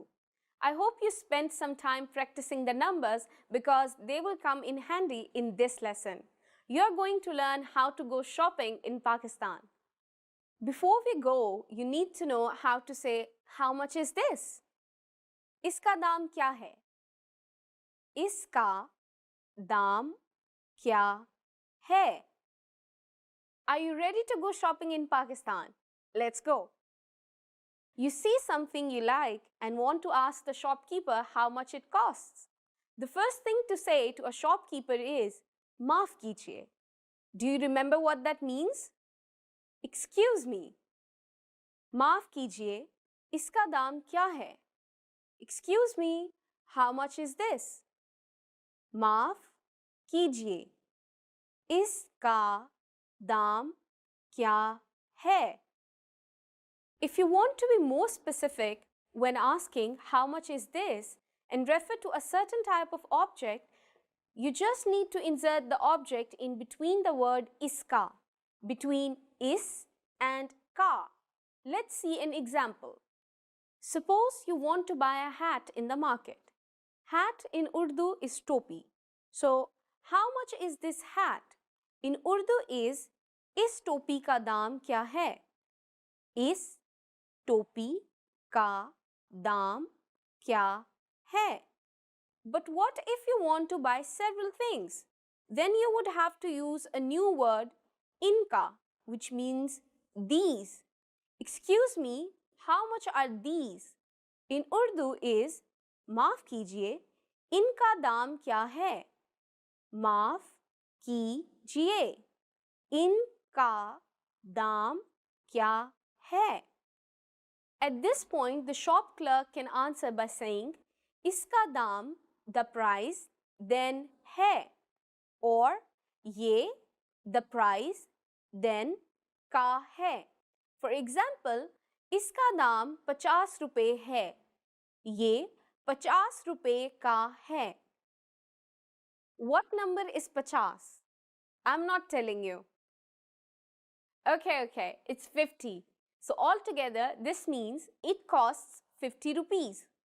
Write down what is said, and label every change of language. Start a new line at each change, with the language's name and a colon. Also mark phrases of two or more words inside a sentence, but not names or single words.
English: I hope you spent some time practicing the numbers because they will come in handy in this lesson. You're going to learn how to go shopping in Pakistan. Before we go, you need to know how to say, how much is this?
Urdu: اس کا دام کیا ہے؟ اس کا دام کیا ہے?
English: Are you ready to go shopping in Pakistan? Let's go. You see something you like and want to ask the shopkeeper how much it costs. The first thing to say to a shopkeeper is,
Urdu: معاف کیجیے.
English: Do you remember what that means? Excuse me.
Urdu: معاف کیجیے، اس کا دام کیا ہے?
English: Excuse me, how much is this?
Urdu: معاف کیجیے، اس کا دام کیا ہے?
English: If you want to be more specific when asking how much is this and refer to a certain type of object, You just need to insert the object in between the word iska, between is and ka. Let's see an example. Suppose you want to buy a hat in the market. Hat in Urdu is topi. So, how much is this hat? In Urdu
Urdu: اس ٹوپی کا دام کیا ہے? اس ٹوپی کا دام کیا ہے?
English: But what if you want to buy several things? Then you would have to use a new word, inka, which means these. Excuse me, how much are these? In Urdu is,
Urdu: معاف کیجیے, ان کا دام کیا ہے? معاف کیجیے، ان کا دام کیا ہے?
English: At this point, the shop clerk can answer by saying,
Urdu: اس کا دام,
English: the price, then hai, or ye, the price, then
Urdu: کا ہے.
English: For example,
Urdu: اس کا دام 50 روپے ہے، یہ 50 روپے کا ہے.
English: What number is 50? I'm not telling you. Okay, it's 50. So altogether, this means it costs 50 rupees.